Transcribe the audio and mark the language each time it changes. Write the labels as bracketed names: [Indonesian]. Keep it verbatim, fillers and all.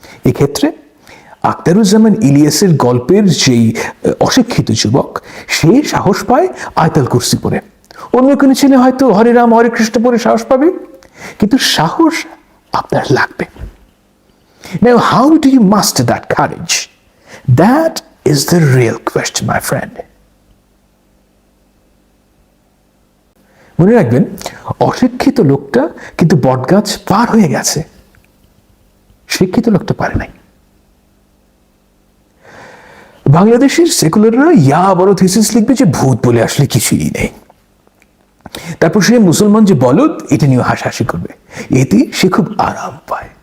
[Bangla] এক্ষেত্রে আখতারুজ্জামান ইলিয়াসের গল্পের যেই অশিক্ষিত যুবক, সে সাহস পায় আয়তাল কুরসি পরে। অন্য কোনো ছেলে হয়তো হরে রাম হরে কৃষ্ণ পরে সাহস পাবে, কিন্তু সাহস আপনার লাগবে। [English] Now how do you master that courage? That is the real question, my friend. [Bangla] মনে রাখবেন, অশিক্ষিত লোকটা কিন্তু বটগাছ পার হয়ে গেছে, শিক্ষিত লোকটা পারে নাই। বাংলাদেশের সেকুলাররা ইয়া বড় থিসিস লিখবে যে ভূত বলে আসলে কিছুই নেই, তারপর সে মুসলমান যে বলদ এটা নিয়ে হাসাহাসি করবে, এতে সে খুব আরাম পায়।